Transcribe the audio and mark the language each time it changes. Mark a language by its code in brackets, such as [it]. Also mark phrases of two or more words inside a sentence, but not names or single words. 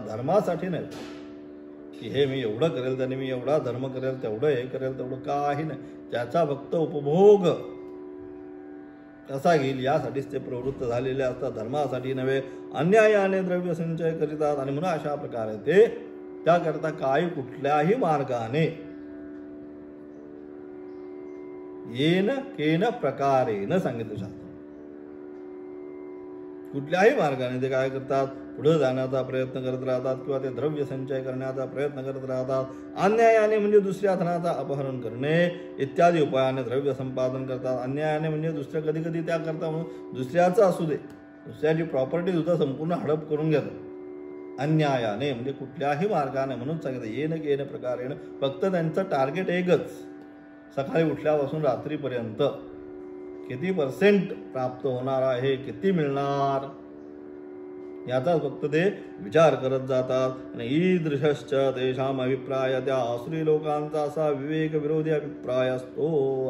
[mr] धर्मासाठी नाही की हे मी एवढं करेल त्याने मी एवढा धर्म करेल तेवढं हे करेल तेवढं काही नाही, त्याचा फक्त उपभोग कसा घेईल यासाठीच ते प्रवृत्त झालेले असतात. धर्मासाठी नव्हे अन्यायाने द्रव्य संचय करीतात. आणि म्हणून अशा प्रकारे ते त्याकरता काही कुठल्याही मार्गाने [sa] येन केन प्रकारेन [mr] सांगितलं शास्त्र, कुठल्याही मार्गाने ते काय करतात पुढे जाण्याचा प्रयत्न करत राहतात किंवा ते द्रव्य संचय करण्याचा प्रयत्न करत राहतात. अन्यायाने म्हणजे दुसऱ्या धनाचा अपहरण करणे इत्यादी उपायाने द्रव्य संपादन करतात. अन्यायाने म्हणजे दुसऱ्या कधी कधी त्या करता म्हणून दुसऱ्याचं असू दे दुसऱ्याची प्रॉपर्टी सुद्धा संपूर्ण हडप करून घेतात अन्यायाने, म्हणजे कुठल्याही मार्गाने. म्हणून सांगितलं [sa] येन केन प्रकारेन, [mr] फक्त त्यांचं टार्गेट एकच, सकाळी उठल्यापासून रात्रीपर्यंत किती % प्राप्त होणार आहे, किती मिळणार याचा फक्त ते विचार करत जातात. आणि [sa] ईदृशश्च तेषाम अभिप्राय, [mr] त्या आसुरी लोकांचा असा विवेक विरोधी अभिप्राय असतो.